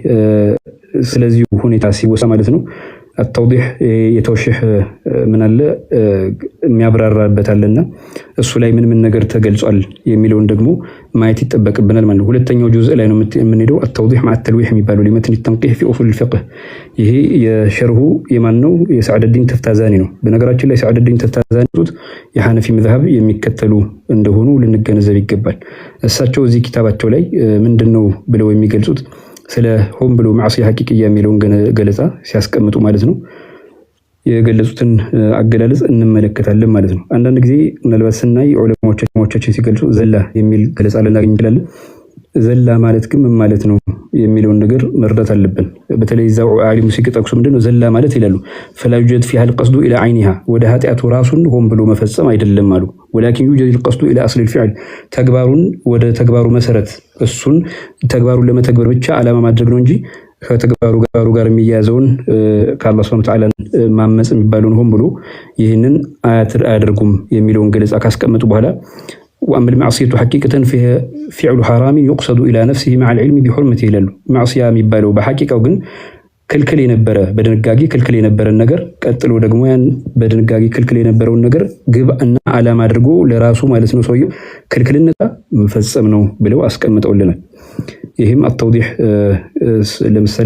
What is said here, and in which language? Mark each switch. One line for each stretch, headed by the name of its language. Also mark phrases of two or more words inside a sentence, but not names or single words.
Amharic: ስለዚህ ሁኔታ ሲወሳ ማለት ነው التوضيح የተወሽህ ምን አለ የሚያብራራበት አለና እሱ ላይ ምን ነገር ተገልጿል የሚለውን ደግሞ ማየት ይጠበቅብናል ማለት ነው። ሁለተኛው ጁዝእ ላይ ነው የምንሄደው التوضيح مع التلويح የሚባለው لمتن التنقيح في اصول الفقه። ይሄ የሸርሁ የማን ነው? የሰዓደዲን ተፍታዛኒ ነው። በነገራችን ላይ ሰዓደዲን ተፍታዛኒ የሐነፊ መዝሐብ የሚከተሉ እንደሆኑ ልንገነዘብ ይገባል። እሳቸው እዚህ ኪታባቸው ላይ ምንድነው ብለው የሚገልጹት ስለ ሆን ብሎ
Arabic: معصية حقيقية
Amharic: የሚለውን ገለጻ ሲያስቀምጡ ማለት ነው የገለጹትን አገላለጽ እንመለከታለን ማለት ነው። አንዳንድ ጊዜ ምናልባት ስናይ ዑለማዎቻችን ሲገልጹ ዘላ የሚል ገለጻ ልናገኝ እንችላለን። ዘላ ማለት ግን ምን ማለት ነው የሚለውን ነገር መረዳት አለብን። በተለይ እዛው ዓሊሙ ሲጠቅሱ ምንድነው ዘላ ማለት ይላሉ
Arabic: فلا يوجد فيها القصد الى عينها
Amharic: ወደ ኃጢአቱ ራሱን ሆን ብሎ መፈጸም አይደለም አሉ።
Arabic: ولكن يوجد القصد الى اصل الفعل
Amharic: ተግባሩን ወደ ተግባሩ መሰረት እሱን ተግባሩን ለመተግበር ብቻ ዓላማ ማድረግ ነው እንጂ ከተግባሩ ጋር የሚያያዘውን ከአላህ
Arabic: سبحانه وتعالى
Amharic: ማመጽ የሚባለውን ሆን ብሎ ይህንን አያደርጉም የሚለውን ገለጻ ካስቀመጡ በኋላ
Arabic: وأما المعصية حقيقة فيها فعل حرام يقصد إلى نفسه مع العلم بحرمته
Amharic: ይላሉ። ማዕሲያ የሚባለው በሐቂቃው ግን ክልክል የነበረ በድንጋጌ ክልክል የነበረን ነገር ቀጥሎ ደግሞ ያን በድንጋጌ ክልክል የነበረውን ነገር ግብ እና ዓላማ አድርጎ ለራሱ ማለት ነው ሰውየው ክልክልነታ መፈጸም ነው ብለው አስቀምጠውልናል። ይህም አተውዲህ ለምሳሌ